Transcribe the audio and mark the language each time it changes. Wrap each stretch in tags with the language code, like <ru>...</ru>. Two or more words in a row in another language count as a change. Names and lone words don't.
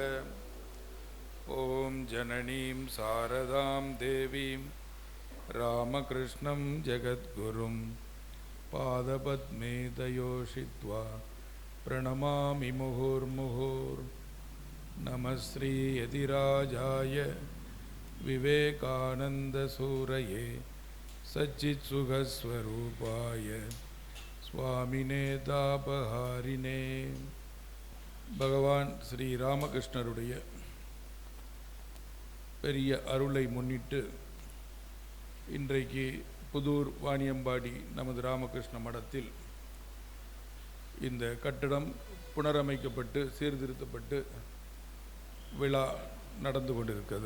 <sa>ॐ जननीं शारदां देवीं रामकृष्णं जगद्गुरुं पादपद्मे दयोषित्वा प्रणमामि मुहुर्मुहुर्। नमः श्री यतिराजाय विवेकानन्दसूरये सच्चित्सुखस्वरूपाय स्वामिने तापहारिणे।</sa> <ta>பகவான் ஸ்ரீ ராமகிருஷ்ணருடைய பெரிய அருளை முன்னிட்டு இன்றைக்கு புதூர் வாணியம்பாடி நமது ராமகிருஷ்ண மடத்தில் இந்த கட்டடம் புனரமைக்கப்பட்டு சீர்திருத்தப்பட்டு விழா நடந்து கொண்டிருக்கிறது.</ta>